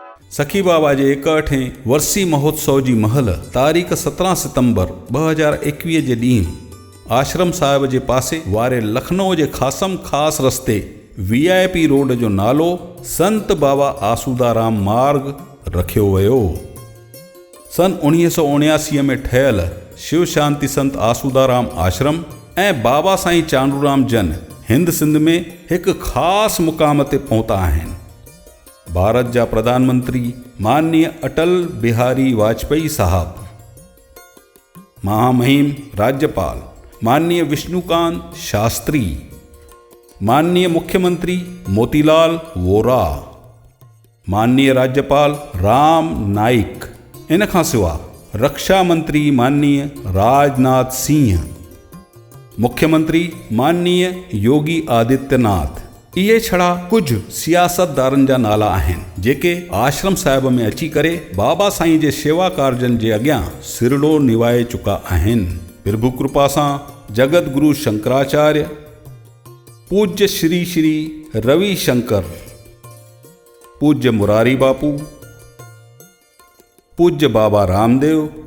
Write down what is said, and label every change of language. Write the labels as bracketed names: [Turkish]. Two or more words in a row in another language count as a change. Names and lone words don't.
[Sindhi] सखी बाबा जे 61 वर्सी महोत्सव जी महल तारीख़ 17 सितंबर 2021 जे ॾींहुं आश्रम साहिब जे पासे वारे लखनऊ जे ख़ासम ख़ास रस्ते VIP रोड जो नालो संत बाबा आसूदाराम मार्ग रखियो वियो। सन 1979 में ठहियल शिव शांति संत आसूदाराम आश्रम ऐं बाबा साईं चांडूराम जन हिंद सिंध में एक ख़ास मुक़ाम ते पहुता आहिनि। भारत जा प्रधानमंत्री माननीय अटल बिहारी वाजपेयी साहब, महामहिम राज्यपाल माननीय विष्णुकांत शास्त्री, माननीय मुख्यमंत्री मोतीलाल वोरा, माननीय राज्यपाल राम नाइक, इन खां सिवा रक्षा मंत्री माननीय राजनाथ सिंह, मुख्यमंत्री माननीय योगी आदित्यनाथ, इहे छड़ा कुछ सियासतदारनि जा नाला आहिनि जेके आश्रम साहिब में अची करे बाबा साईं जे शेवा कारजनि जे अॻियां सिरड़ो निवाए चुका आहिनि। प्रभु कृपा सां जगत गुरु शंकराचार्य, पूज्य श्री श्री रवि शंकर, पूज्य मुरारी बापू, पूज्य बाबा रामदेव,